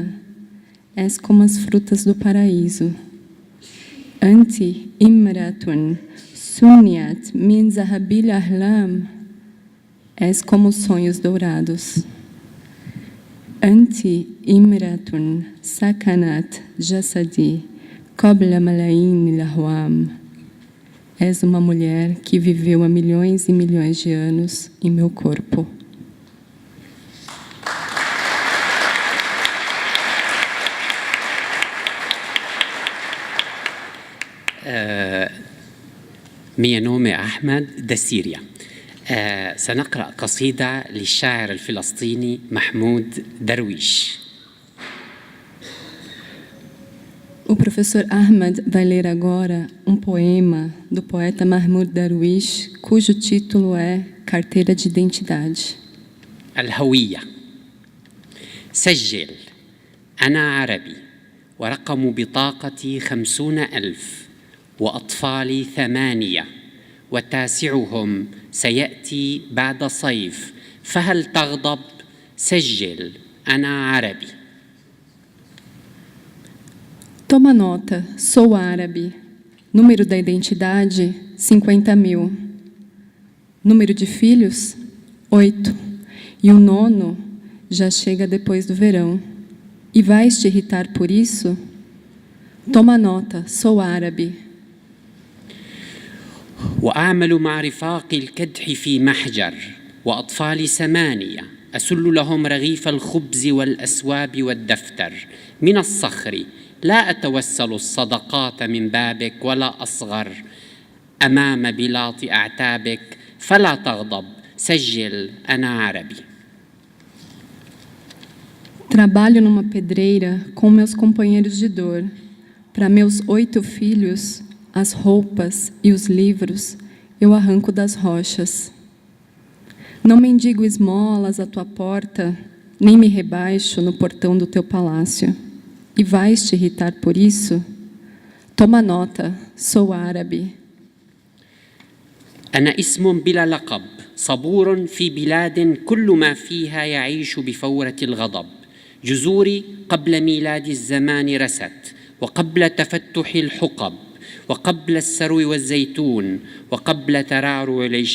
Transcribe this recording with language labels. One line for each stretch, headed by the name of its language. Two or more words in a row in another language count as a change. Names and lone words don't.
Portuguese: És como as frutas do paraíso.
Arabic: أنت امرأة سنية من ذهب الأحلام.
Portuguese: És como os sonhos dourados.
Arabic: أنت امرأة سكنت جسدي قبل ملايين الأعوام.
Portuguese: És uma mulher que viveu há milhões e milhões de anos em meu corpo. ميا نومي أحمد دسيريا.
Arabic: سنقرأ قصيدة للشاعر الفلسطيني محمود درويش.
Portuguese: O professor Ahmad vai ler agora um poema do poeta Mahmoud Darwish, cujo título é Carteira de Identidade.
Arabic: الهوية. سجل أنا عربي ورقم بطاقتي 50,000 وأطفالي 8 وتاسعهم سيأتي بعد صيف فهل تغضب؟ سجل أنا عربي.
Portuguese: Toma nota, sou árabe. Número da identidade, 50.000. Número de filhos, 8. E o 9 já chega depois do verão. E vais te irritar por isso? Toma nota, sou árabe.
Arabic: وأعمل مع رفاقي الكدح في محجر وأطفالي 8 أسل لهم رغيف الخبز والأسواب والدفتر من الصخر. لا أتوسل الصدقات من بابك ولا أصغر أمام بلاط أعتابك فلا تغضب. سجل أنا عربي.
Portuguese: Trabalho numa pedreira com meus companheiros de dor. Para meus 8 filhos, as roupas e os livros eu arranco das rochas. Não mendigo esmolas à tua porta, nem me rebaixo no portão do teu palácio. E vais te irritar por isso? Toma nota, sou árabe.
Arabic: أنا اسم بلا لقب صبور في بلاد كل ما فيها يعيش بفورة الغضب. جذوري قبل ميلاد الزمان رست وقبل تفتح الحقب وقبل السرو والزيتون وقبل ترعرع العشب.